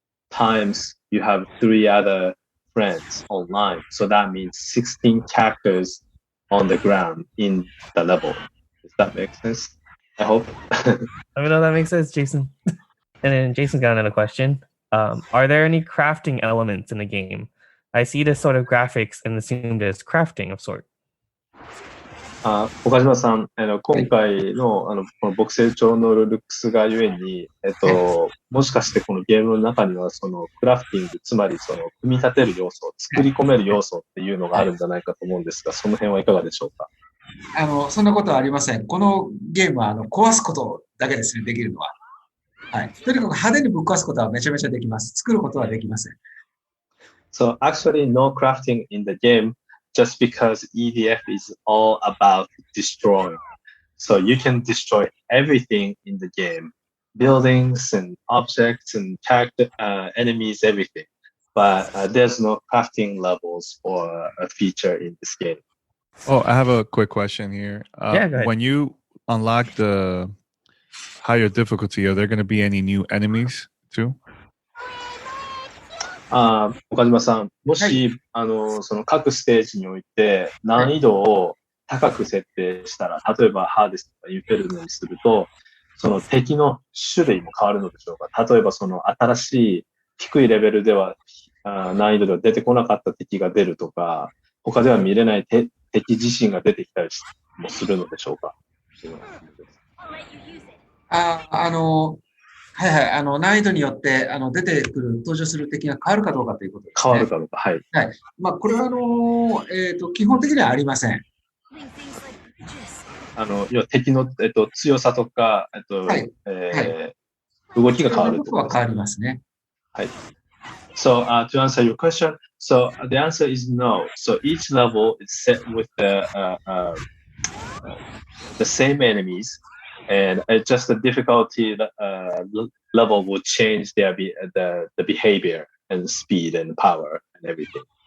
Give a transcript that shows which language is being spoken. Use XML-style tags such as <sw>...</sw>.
<en>Times you have 3 other friends online, so that means 16 characters on the ground in the level. Does that make sense? I hope. I know that makes sense, Jason. And then Jason got another question. Are there any crafting elements in the game? I see this sort of graphics and assumed as crafting of sort.</en> <ja>岡島さん、今回の、この木星調のルックスがゆえに、もしかしてこのゲームの中には、そのクラフティング、つまりその組み立てる要素、作り込める要素っていうのがあるんじゃないかと思うんですが、その辺はいかがでしょうか？そんなことはありません。このゲームは壊すことだけですね、できるのは。はい。とにかく派手にぶっ壊すことはめちゃめちゃできます。作ることはできません。</ja> <en>So actually no crafting in the game just because EDF is all about destroying. So you can destroy everything in the game. Buildings and objects and character, enemies, everything. But there's no crafting levels or a feature in this game. Oh, I have a quick question here. Yeah, go ahead. When you unlock the higher difficulty, are there going to be any new enemies too?</en> <ja>岡島さん、もし、その各ステージにおいて難易度を高く設定したら、例えばハーデスとかインフェルノにすると、その敵の種類も変わるのでしょうか？例えばその新しい低いレベルでは難易度では出てこなかった敵が出るとか、他では見れない敵自身が出てきたりもするのでしょうか？はいはい。難易度によって、出てくる、登場する敵が変わるかどうかということですね。変わるかどうか、はい。はい。まあ、これは、基本的にはありません。要は敵の、強さとか、はい動きが変わる。ところは変わりますね。はい。</ja> <en>So, to answer your question, so the answer is no. So each level is set with the same enemies. And just the difficulty level will change the behavior and speed and power and everything.</en>